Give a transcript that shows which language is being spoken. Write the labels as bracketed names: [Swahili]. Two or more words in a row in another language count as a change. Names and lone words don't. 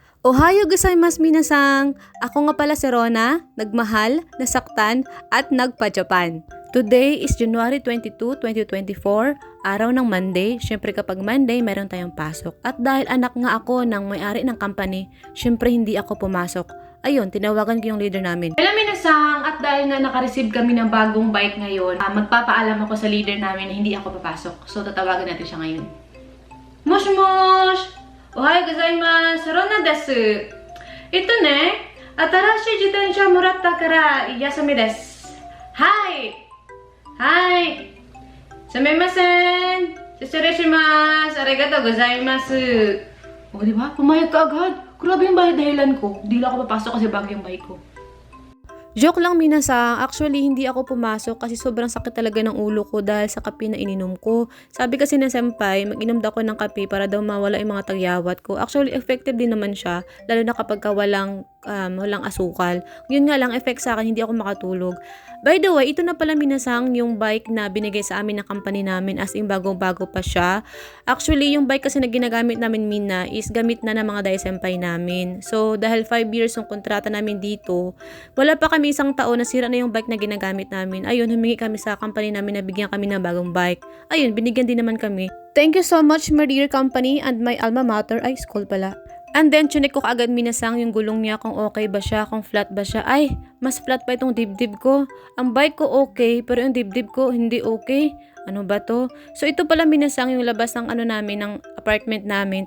[Japanese] おはようございます皆さん! [Filipino] Ako nga pala si Rona, nagmahal, nasaktan, at nagpa-Japan. [English] Today is January 22, 2024, [Filipino] araw ng [English] Monday. [Filipino] Siyempre kapag Monday, meron tayong pasok. At dahil anak nga ako ng may-ari ng company, siyempre hindi ako pumasok. Ayun, tinawagan ko yung leader namin. [Japanese] Hello minasang! [Filipino] At dahil nga naka-receive kami ng bagong bike ngayon, magpapaalam ako sa leader namin na hindi ako papasok. So tatawagan natin siya ngayon. [Japanese] もしもし! おはようございます! ロナです! Ito ね、新しい自転車もらったから休みです. はい!はい!すみません! 失礼します!ありがとうございます! [Filipino] O, diba? Pumayag ka agad. Grabe yung dahilan ko. Hindi lang ako papasok kasi bago yung bike ko. Joke lang minasang, actually hindi ako pumasok kasi sobrang sakit talaga ng ulo ko dahil sa kape na ininom ko. Sabi kasi ng senpai, mag-inom daw ako ng kape para daw mawala yung mga tagyawat ko. Actually effective din naman siya, lalo na kapag walang asukal. Yun nga lang, effect sa akin, hindi ako makatulog. [English] By the way, [Filipino] ito na pala minasang yung bike na binigay sa amin ng company namin, [English] as in [Filipino] bagong-bago pa siya. Actually, yung bike kasi na ginagamit namin Mina is gamit na ng mga dai-senpai namin. So, dahil 5 years yung kontrata namin dito, wala pa kami isang taon, nasira na yung bike na ginagamit namin. Ayun, humingi kami sa company namin na bigyan kami ng bagong bike. Ayun, binigyan din naman kami. [English] Thank you so much, my dear company and my alma mater. [Filipino] Ay, school pala. [English] And then, [Filipino] chinek ko kaagad minasang yung gulong niya, kung okay ba siya, kung flat ba siya. Ay, mas flat pa itong dibdib ko. Ang bike ko okay, pero yung dibdib ko hindi okay. Ano ba to? So, ito pala minasang yung labas ng namin, ng apartment namin.